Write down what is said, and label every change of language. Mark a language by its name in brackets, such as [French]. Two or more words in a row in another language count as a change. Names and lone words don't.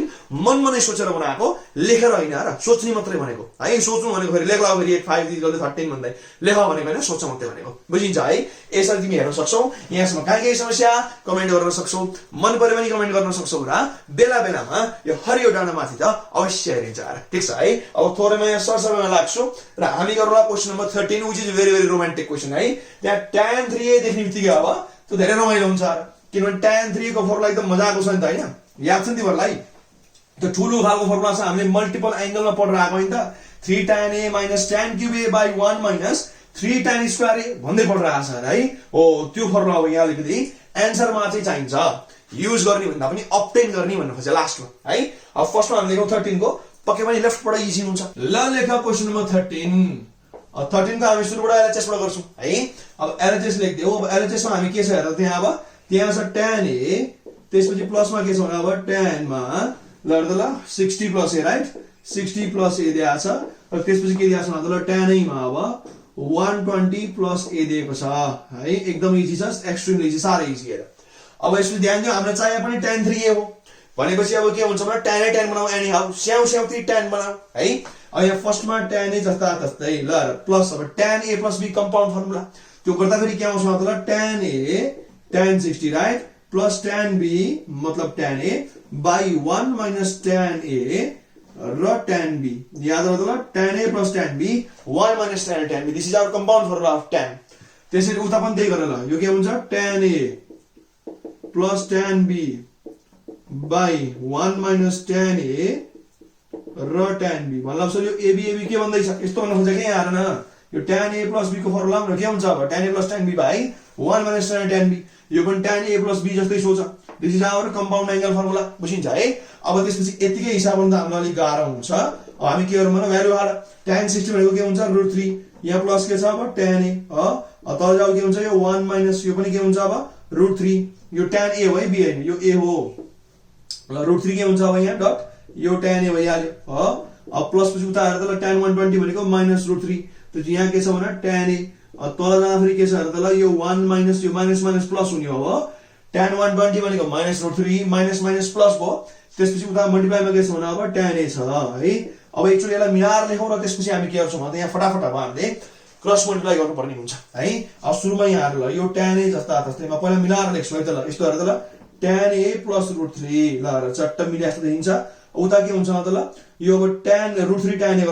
[Nepali] मनमनै सोचेर बनाएको लेखेर हैन र सोच्ने मात्रै भनेको है सोच्नु भनेको फेरि लेख्ला फेरि 8 5 दिगले 13 भन्दै लेख भनेको हैन सोच मात्रै भनेको बुझिन्छ है यसरी तिमी हेर्न सक्छौ यहाँसम्म के समस्या कमेन्ट गर्न सक्छौ मन पर्यो भने कमेन्ट गर्न सक्छौ र बेला बेलामा यो हरियो डाँडा माथि त अवश्य हेरिन्छ यार ठीक छ है अब थोरैमा यहाँ सरसरमा लाग्छु र हामी गरौँला [English] question number 13 which is very very romantic question [Nepali] है त्यहाँ tan 3a देख्ने बित्तिकै अब त्यो धेरै रमाइलो हुन्छ किनभने tan 3 को फर्मुला एकदम मजाको छ नि त हैन याद छ नि तिमीहरुलाई त्यो ठुलो खालको फर्मुला छ हामीले [English] multiple angle [Nepali] पढेर आएको हैन त 3 tan a - tan cube a by 1 - 3 tan square a भन्दै पढेर आछ है हो त्यो फर्मुला अब यहाँ अलिकति आन्सरमा चाहिँ चाहिन्छ युज गर्ने भन्दा पनि obtain गर्ने भन्नु खोजे लास्टमा है अब फर्स्टमा हामी लेखौं 13 को पक्कै पनि लेफ्टबाट इजी हुन्छ ल लेख [English] question number 13 [Nepali] अब 13 को हामी सुरुबाट एलएचएस बाट गर्छौं है अब एलएचएस लेख्दियौ अब एलएचएस मा हामी के छ हेर त्यहाँ अब त्यहाँ छ tan a त्यसपछि प्लसमा के छ भने अब tan मा ल 60 प्लस a राइट 60 प्लस a दिएको छ र त्यसपछि के दिएको छ भने ल tan a मा अब 120 प्लस a दिएको छ है एकदम इजी छ [English] extremely easy [Nepali] सारै इजी हेर अब यसमा ध्यान दियौ हाम्रो चाहिए पनि tan 3a हो भनेपछि अब के हुन्छ भने tan a tan बनाऊ [English] any how [Nepali] स्याउ स्याउ 3 tan बनाऊ है अब यहाँ फर्स्टमा tan a जस्ता तस्तै ल प्लस अब tan a + b [English] compound formula [Nepali] त्यो गर्दा फेरि के आउँछ मतलब tan a tan 60 राइट प्लस tan b मतलब tan a by 1 - tan a र tan b याद राख्नु ल tan a + tan b 1 - tan b [English] this is our compound formula of tan [Nepali] त्यसरी उता पनि त्यही गरेर ल यो के हुन्छ tan a + tan b by 1 - tan a र tan b मतलब सर यो ab के भन्दै छ यस्तो भन्न खोजेको यहाँ हेर न यो tan a + b को फर्मुला के हुन्छ अब tan a + tan b by 1 - tan b यो पनि tan a + b जस्तै सोच [English] this is our compound angle formula [Nepali] बुझिन्छ है अब त्यसपछि यतिकै हिसाब गर्दा हामीलाई अलि गाह्रो हुन्छ अब हामी के गरौँ भने भ्यालु हाल tan 60 भनेको के हुन्छ √3 यहाँ प्लस के छ अब tan a तल जाऊ के हुन्छ यो 1 - यो पनि के हुन्छ अब √3 यो tan a हो है b हैन यो a हो ल √3 के हुन्छ अब यहाँ डट यो tan a भइहाल्यो अब प्लस पछि उता हेर्दा ल tan 120 भनेको -√3 त्यो यहाँ के छ भने tan a तल जाँदा फेरि के छ हेर्दा ल यो 1 - यो माइनस माइनस प्लस हुने हो tan 120 भनेको -√3 माइनस प्लस भयो त्यसपछि उता मल्टिप्लाईमा के छ भने अब tan a छ है अब एक्चुअली यसलाई मिलाएर लेखौं र त्यसपछि हामी के गर्छौं भन्दा यहाँ फटाफट अब हामीले [English] cross multiply [Nepali] गर्नुपर्ने हुन्छ है अब सुरुमा यहाँ हेर ल यो tan a जस्ता तस्तैमा पहिला मिलाएर लेख्छु है त ल यस्तो हेर्दा ल tan a + √3 ल र चट्ट मिले जस्तो देखिन्छ उता के हुन्छ त ल यो अब tan √3 tan a